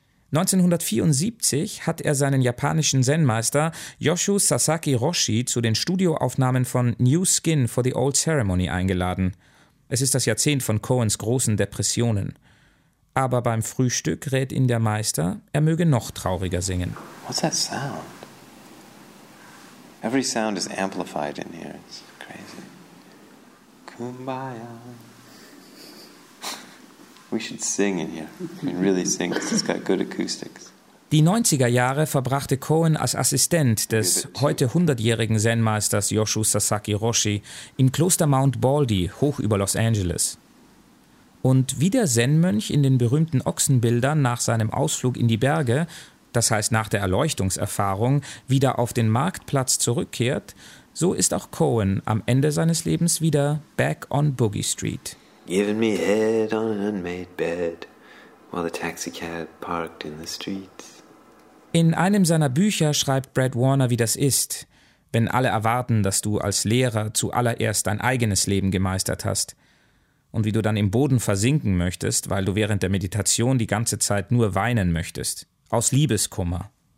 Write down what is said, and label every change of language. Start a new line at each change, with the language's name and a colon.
German: 1974 hat er seinen japanischen Zen-Meister Yoshu Sasaki Roshi zu den Studioaufnahmen von New Skin for the Old Ceremony eingeladen. Es ist das Jahrzehnt von Cohens großen Depressionen. Aber beim Frühstück rät ihn der Meister, er möge noch trauriger singen.
English: What's that sound? Every sound is amplified in here. It's crazy. Kumbaya. We should sing in here. I mean, really sing, 'cause it's got good acoustics.
German: Die 90er Jahre verbrachte Cohen als Assistent des heute 100-jährigen Zen-Meisters Yoshu Sasaki Roshi im Kloster Mount Baldy, hoch über Los Angeles. Und wie der Zen-Mönch in den berühmten Ochsenbildern nach seinem Ausflug in die Berge, das heißt nach der Erleuchtungserfahrung, wieder auf den Marktplatz zurückkehrt, so ist auch Cohen am Ende seines Lebens wieder
English: back on Boogie Street. Giving me head on an unmade bed, while the taxicab parked in the streets.
German: In einem seiner Bücher schreibt Brad Warner, wie das ist, wenn alle erwarten, dass du als Lehrer zuallererst dein eigenes Leben gemeistert hast und wie du dann im Boden versinken möchtest, weil du während der Meditation die ganze Zeit nur weinen möchtest, aus Liebeskummer.